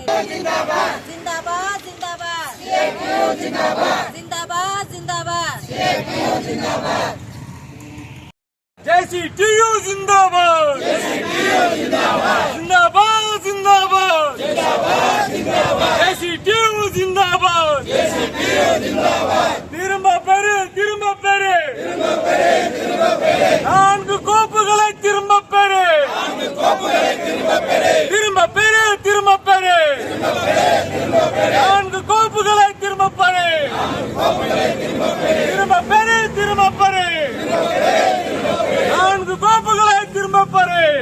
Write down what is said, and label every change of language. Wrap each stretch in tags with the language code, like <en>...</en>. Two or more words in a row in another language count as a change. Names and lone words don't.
<kn>ಜಿಂದಾಬಾದ್ ಜಿಂದಾಬಾದ್ ಜಿಂದಾಬಾದ್ ಜಿಂದಾಬಾದ್ JCTU ಜಿಂದಾಬಾದ್ ಜಿಂದಾಬಾದ್ ಜಿಂದಾಬಾದ್ JCTU ಜಿಂದಾಬಾದ್</kn> <ta>திரும்ப பெறு 4 கோப்புகளை திரும்ப பெறு திரும்ப பெறு 4 கோப்புகளை திரும்ப பெறு திரும்ப பெறு 4 கோப்புகளை திரும்ப பெறு.</ta>